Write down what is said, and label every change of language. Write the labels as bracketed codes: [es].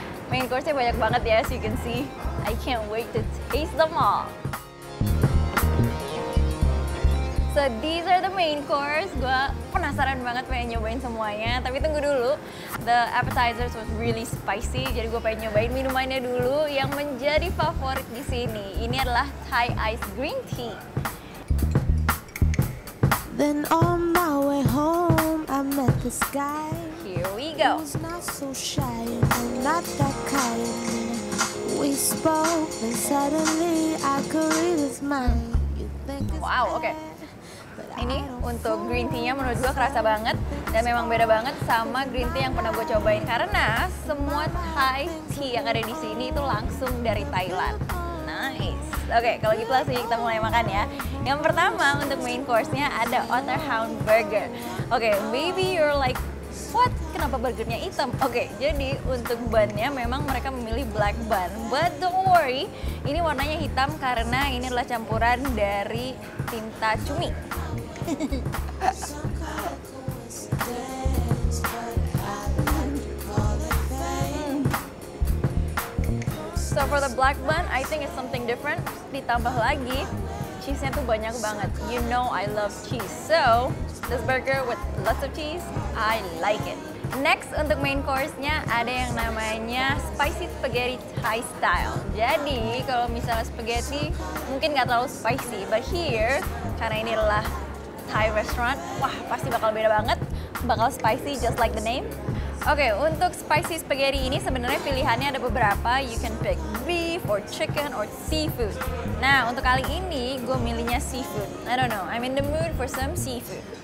[id] Main course-nya banyak banget ya, [en] as you can see. I can't wait to taste them all. So these are the main course. [id] Gue penasaran banget pengen nyobain semuanya. Tapi tunggu dulu, [en] the appetizers was really spicy. [id] Jadi gue pengen nyobain minumannya dulu yang menjadi favorit di sini. Ini adalah Thai Ice Green Tea. [en] Then on my way home, I met this guy. Here we go. He was not so shy and not that kind. We spoke and suddenly I could read his mind. [id] Wow, oke. Ini untuk green tea-nya menurut gue kerasa banget dan memang beda banget sama green tea yang pernah gue cobain karena semua Thai tea yang ada di sini itu langsung dari Thailand. Nice. Oke, kalau gitu langsung kita mulai makan ya. Yang pertama untuk main course-nya ada Otterhound Burger. [en] Oke, maybe you're like, what? [id] Kenapa burgernya hitam? Oke, jadi untuk bun-nya memang mereka memilih black bun. [en] But don't worry, [id] ini warnanya hitam karena ini adalah campuran dari tinta cumi. [en] So for the black bun, I think it's something different. [id] Ditambah lagi, cheese-nya tuh banyak banget. [en] You know I love cheese. So, this burger with lots of cheese, I like it. [id] Next, untuk main course-nya ada yang namanya spicy spaghetti Thai style. Jadi, kalau misalnya spaghetti mungkin nggak terlalu spicy. [en] But here, [id] karena ini adalah Thai restaurant, wah pasti bakal beda banget. [en] Bakal spicy just like the name. [id] Oke, untuk spicy spaghetti ini sebenarnya pilihannya ada beberapa. [en] You can pick beef or chicken or seafood. [id] Nah, untuk kali ini gue milihnya seafood. [en] I don't know, I'm in the mood for some seafood.